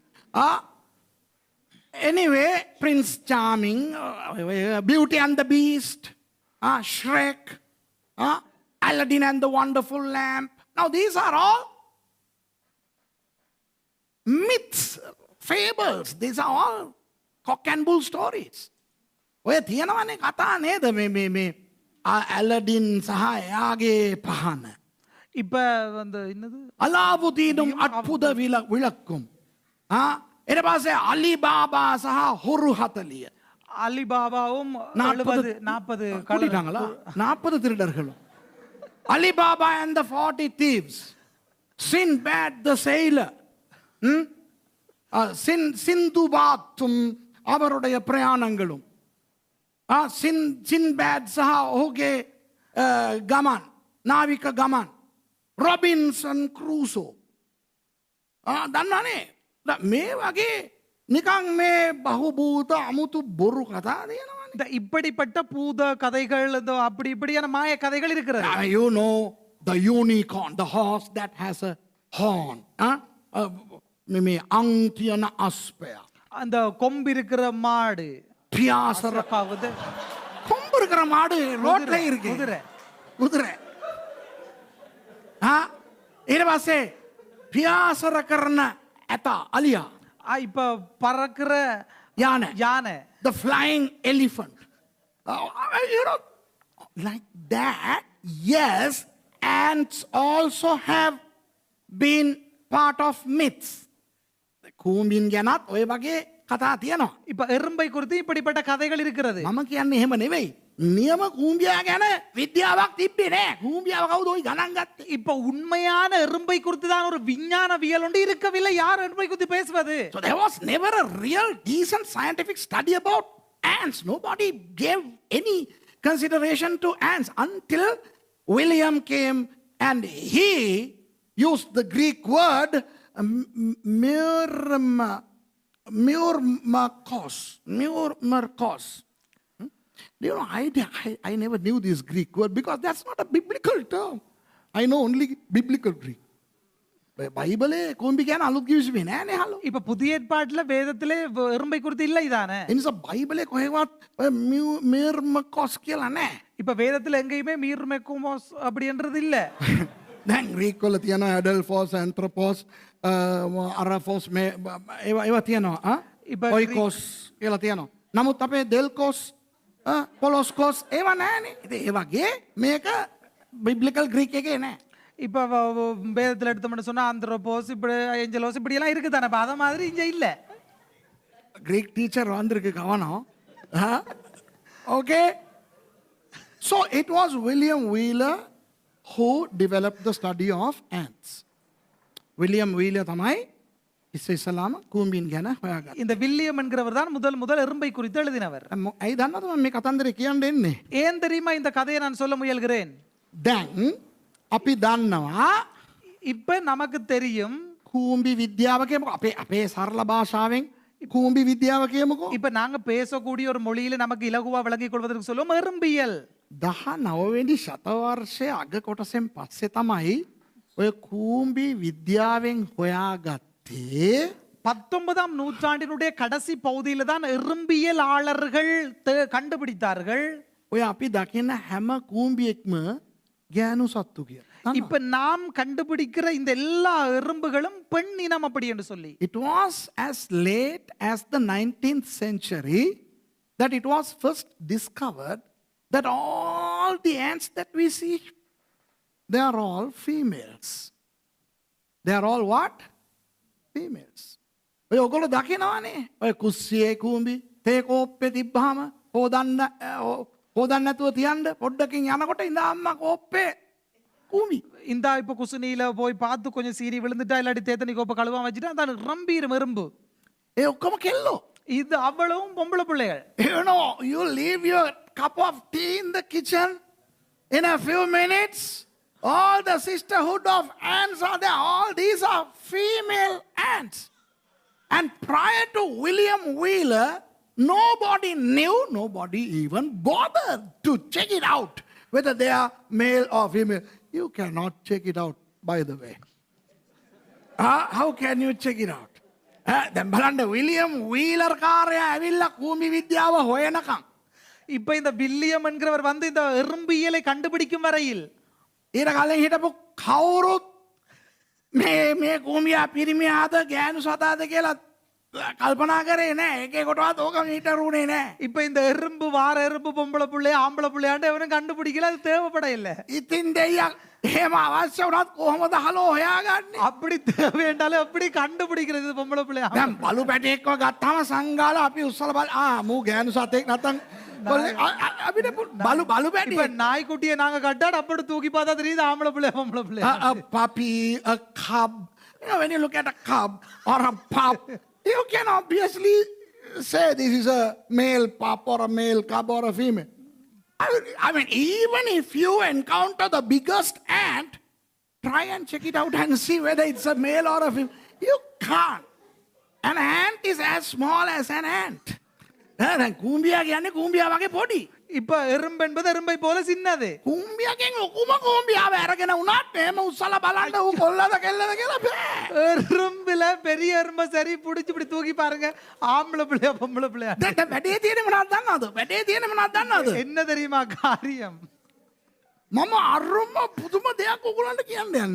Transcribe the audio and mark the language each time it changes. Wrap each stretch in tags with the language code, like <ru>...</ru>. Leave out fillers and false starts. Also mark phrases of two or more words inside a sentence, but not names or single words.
<en>Anyway, Prince Charming, Beauty and the Beast, Shrek, Aladdin and the Wonderful Lamp. Now these are all myths, fables. These are all cock and bull stories.</en> <si>ඔය තියෙනවනේ කතා නේද මේ Aladdin සහ එයාගේ පහන.</si> <ta>இப்ப அந்த என்னது அலாவுதீனும் அற்புத விளக்கும்.</ta> <si>ඊට පස්සේ අලිබාබා සහ හොරු 40.</si> <ta>அலிபாபாவும் 40 கூட்டிட்டாங்களா? 40 திருடர்களும்.</ta> <en>Alibaba and the 40 thieves. Sinbad the sailor.</en> <ta>சிந்துபாத்தும் அவருடைய பிரயாணங்களும்.</ta> <si>සින්බෑඩ් සහ ඔහුගේ ගමන්, නාවික ගමන්. රොබින්සන් ක්‍රූසෝ. දන්නනේ මේ වගේ නිකන් මේ බහුබූත අමුතු බොරු කතා තියෙනවනේ.</si> <ta>இப்படிப்பட்ட பூத கதைகள், அப்படி இப்படியான மாய கதைகள் இருக்கிறது.</ta> <en>You know the unicorn, the horse that has a horn.</en> <si>මේ අං තියන අස්පය.</si> <ta>அந்த கொம்பு இருக்கிற மாடு,</ta> <si>පියාසර</si> <ta>பாவது கொம்பு இருக்கிற மாடு ரோட்ல இருக்கு. குதிரை.</ta> <si>ඊට පස්සේ පියාසර කරන ඇතා අලියා.</si> <ta>இப்ப பறக்கிற யானை,</ta> <en>the flying elephant. You know, like that. Yes, ants also have been part of myths.</en> <si>කූඹින් ගැනත් ඔය වගේ කතා තියෙනවා.</si> <ta>இப்ப எறும்பை குறித்து இப்படிப்பட்ட கதைகள் இருக்கிறது.</ta> <si>මම කියන්නේ එහෙම නෙවෙයි. නියම කූඹියා ගැන විද්‍යාවක් තිබ්බේ නෑ. කූඹියාව කවුද ওই ගණන් ගත්තේ?</si> <ta>இப்ப உண்மையான எறும்பை குறித்து தான் ஒரு விஞ்ஞானவியல் ஒன்று இருக்கவில்லை. யார் எறும்பை குறித்து பேசுவது?</ta> <en>So there was never a real decent scientific study about ants. Nobody gave any consideration to ants until William came and he used the Greek word myrmakos. You know, I never knew this Greek word because that's not a biblical term. I know only biblical Greek.</en> <si>බයිබලේ කූඹි කියන අලුත් කිවිසුමේ නෑනේ හලෝ.</si> <ta>இப்ப புதிய ஏற்பாட்டுல வேதத்திலே எறும்பை குறித்து இல்லை தானே.</ta> <si>ඒ නිසා බයිබලේ කොහෙවත් ඔය මිර්මකොස් කියලා නෑ.</si> <ta>இப்ப வேதத்துல எங்கேயுமே மீர்மெக்குமோஸ் அப்படின்றது இல்ல.</ta> <si>දැන් ග්‍රීක් වල තියෙනවා</si> <el>ἀδελφός ἄνθρωπος ἀραφος</el> <si>මේ ඒවා තියෙනවා ඔයිකෝස් කියලා තියෙනවා. නමුත් අපේ දෙල්කෝස් පොලොස්කෝස් ඒවා නෑනේ. ඉතින් ඒ වගේ මේක</si> <en>biblical Greek</en> <si>එකේ නෑ.</si> <ta>இப்ப வேதத்துல எடுத்தோம்னு சொன்னா ஆந்த்ரோபோஸ் இப்படி ஏஞ்சலோஸ் இப்படி எல்லாம் இருக்கு தானே. அத மாதிரி இங்க இல்ல.</ta> <en>Greek teacher</en> <ta>வந்திருக்கு கவனம்.</ta> <en>Okay. So it was William Wheeler who developed the study of ants.</en> <si>William Wheeler තමයි ඉස්සෙල්ලාම කූඹින් ගැන හොයාගත්තේ.</si> <ta>இந்த வில்லியம் என்கிறவர் தான் முதல் எறும்பை குறித்து எழுதினவர்.</ta> <si>ඇයි දන්නවද මම මේ කතන්දරේ කියන්න එන්නේ?</si> <ta>ஏன் தெரியுமா இந்த கதையை நான் சொல்ல முயல்கிறேன்?</ta> <si>දැන් අපි දන්නවා</si> <ta>இப்ப நமக்கு தெரியும்</ta> <si>කූඹි විද්‍යාව කියමුකෝ. අපේ සරල භාෂාවෙන් කූඹි විද්‍යාව කියමුකෝ.</si> <ta>இப்ப நாங்க பேசக்கூடிய ஒரு மொழியில நமக்கு இலகுவா விளங்கிக் கொள்வதற்கு சொல்லுவோம் எறும்பியல்.</ta> <si>19 වෙනි ශතවර්ෂයේ අග කොටසෙන් පස්සේ තමයි ඔය කූඹි විද්‍යාවෙන් හොයාගත්තේ</si> <ta>19ஆம் நூற்றாண்டினுடைய கடைசி பகுதியில தான் எறும்பியலாளர்கள் கண்டுபிடித்தார்கள்.</ta> <si>ඔය අපි දකින හැම කූඹියෙක්ම ගෑනු සත්තු කියලා.</si> <ta>இப்ப நாம் கண்டுபிடிக்கிற இந்த எல்லா எறும்புகளும் பெண் இனம் அப்படி என்று சொல்லி.</ta> <en>It was as late as the 19th century that it was first discovered that all the ants that we see, they are all females. They are all what? Females.</en> <si>ඔය ඔයගොල්ලෝ දකිනවනේ ඔය කුස්සියේ කූඹි තේ කෝප්පේ තිබ්බහම හොදන්න නැතුව තියන්න පොඩ්ඩකින් යනකොට ඉඳා අම්මා කෝප්පේ කූඹි.</si> <ta>இந்த இப்ப குசுனியில போய் பார்த்து கொஞ்சம் சீனி விழுந்துட்டா இல்லாட்டி தேத்தனி கோப்பை கழுவாம வச்சுட்டா அந்த ரம்பீரும் எறும்பு.</ta> <si>ඒ ඔක්කොම කෙල්ලෝ.</si> <ta>இது அவ்வளவும் பொம்பளை பிள்ளைகள்.</ta> <en>You know, you leave your cup of tea in the kitchen in a few minutes. All the sisterhood of ants are there. All these are female ants. And prior to William Wheeler, nobody knew, nobody even bothered to check it out whether they are male or female. You cannot check it out, by the way. How can you check it out?</en> <si>දැන් බලන්න විලියම් වීලර් කාර්යය ඇවිල්ලා කූඹි විද්‍යාව හොයනකම්.</si> <ta>இப்ப இந்த வில்லியம் என்கிறவர் வந்து இந்த எறும்பியலை கண்டுபிடிக்கும் வரையில்</ta> <si>ඊට කලින් හිටපු කවුරුත් මේ කූඹියා පිරිමියාද ගෑනු සතාද කියලා කල්පනා කරේ නෑ. එකෙකුටවත් ඕක මීටරුනේ නෑ.</si> <ta>இப்ப இந்த எறும்பு வார எறும்பு பொம்பளை பிள்ளை ஆம்பளை பிள்ளையாண்டு எவனும் கண்டுபிடிக்கல. அது தேவைப்பட இல்லை.</ta> <si>ඉතින් දෙයියක් එහෙම අවශ්‍ය වුණත් කොහොමද හලෝ හොයාගන්නේ?</si> <ta>அப்படி தேவையாண்டாலும் அப்படி கண்டுபிடிக்கிறது பொம்பளை பிள்ளை.</ta> <si>දැන් බලු පැටියෙක්ව ගත්තාම සංගාල අපි උස්සලා බල මූ ගෑනු සතෙක් නැත්තම් අපිට බලු</si> <ta>இப்ப</ta> <si>පැටියෙක්</si> <ta>நாய்க்குட்டியை நாங்க கட்டாட அப்படி தூக்கி பார்த்தா தெரியுது ஆம்பளை பிள்ளை பொம்பளை பிள்ளை.</ta> <en>a puppy, a cub. You know, when you look at a cub or a pup, you can obviously say this is a male pup or a male cub or a female. I mean, even if you encounter the biggest ant, try and check it out and see whether it's a male or a female. You can't. An ant is as small as an ant.</en> <si>දැන් කූඹියා කියන්නේ කූඹියා වගේ පොඩි.</si> <ta>இப்ப எறும்பு என்பது எறும்பை போல சின்னது.</ta> <si>කූඹියකින් ලොකුම කූඹියාව අරගෙන උනාත් එහෙම උස්සලා බලන්න ඌ කොල්ලද කෙල්ලද කියලා බෑ.</si> <ta>எறும்புல பெரிய எறும்பை சரி புடிச்சு இப்படி தூக்கி பாருங்க. ஆம்பளை பிள்ளையா பொம்பளை பிள்ளையா?</ta> <si>දැන් වැඩේ තියෙන්නේ මොනවද දන්නවද? වැඩේ තියෙන්නේ මොනවද දන්නවද?</si> <ta>என்ன தெரியுமா காரியம்?</ta> <si>මම අරුම පුදුම දෙයක් ඔයගොල්ලන්ට කියන්න යන්නේ.</si>